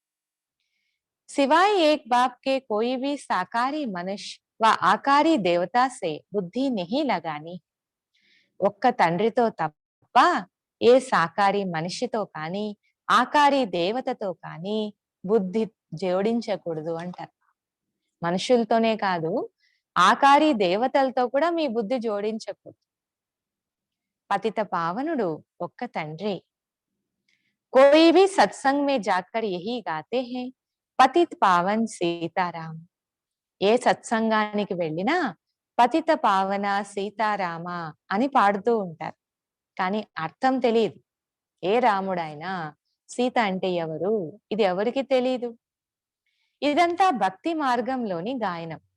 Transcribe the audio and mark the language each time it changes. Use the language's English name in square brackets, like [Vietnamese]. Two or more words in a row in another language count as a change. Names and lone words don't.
[Hindi] सिवाय एक बाप के कोई भी साकारी मनुष्य व आकारी देवता से बुद्धि नहीं लगानी. [Telugu] ఒక్క తండ్రితో తప్ప ఏ సాకారి మనిషితో కానీ ఆకారి దేవతతో కానీ బుద్ధి జోడించకూడదు అంటారు. మనుషులతోనే కాదు, ఆకారి దేవతలతో కూడా మీ బుద్ధి జోడించకూడదు. పతిత పావనుడు ఒక్క తండ్రి. [Hindi] कोई भी सत्संग में जाकर यही गाते हैं, पतित पावन सीताराम. [Telugu] ఏ సత్సంగానికి వెళ్ళినా పతిత పావన సీతారామ అని పాడుతూ ఉంటారు. కానీ అర్థం తెలియదు. ఏ రాముడైనా సీత అంటే ఎవరు ఇది ఎవరికి తెలియదు. ఇదంతా భక్తి మార్గంలోని గాయనం.